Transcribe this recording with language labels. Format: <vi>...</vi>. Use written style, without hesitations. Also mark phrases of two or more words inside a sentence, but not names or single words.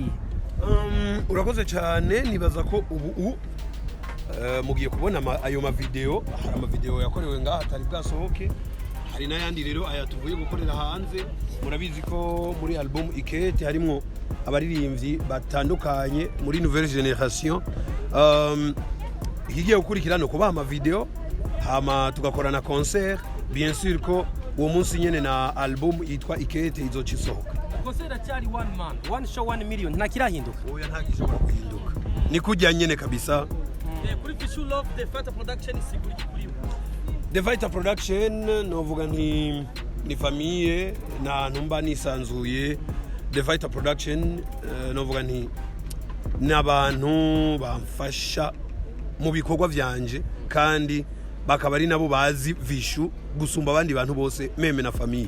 <rn>urakoze cyane nibaza ko ubu mugiye kubona ayo ma video hari ama video yakorewe ngaha atari bwasohoke hari n'ayandi rero aya tuvuye gukorera hanze murabizi ko muri album Ikete harimo abaririmbyi batandukanye muri</rn> <fr>nouvelle génération</fr> <rn>igiye gukurikira no kubaha ama video hama tugakorana concert</rn> <fr>bien sûr</fr> <rn>ko uwo munsi nyene na album yitwa Ikete izochisohoka concert cyari</rn> <en>one man one show</en> <rn>1 million ntakirahinduka oya ntagishobora kuhinduka ni kujya nyene kabisa kuri Vichou Love The Fighter Production isigura kuri The Fighter Production novuga ni famille na ntumba nisanzuye The Fighter Production novuga n'abantu bamfasha mu bikorwa byanje kandi bakaba ari nabo bazi Vichou gusumba abandi bantu bose meme na famille</rn>